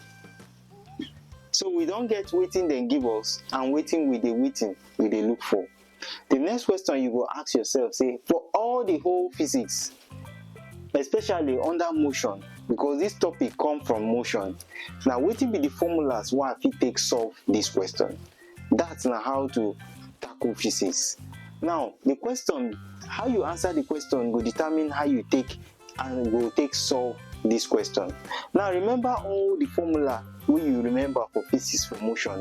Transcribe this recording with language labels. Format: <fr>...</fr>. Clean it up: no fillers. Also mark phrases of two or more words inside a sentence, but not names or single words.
<pcm>So we don't get wetin dem give us and wetin we dey look for. The next question you go ask yourself say, for all the whole physics, especially under motion, because this topic come from motion, now wetin be the formulas wey I fit take solve this question? That's na how to tackle physics. Now the question, how you answer the question go determine how you take solve this question. Now remember all the formula wey you remember for physics for motion.</pcm>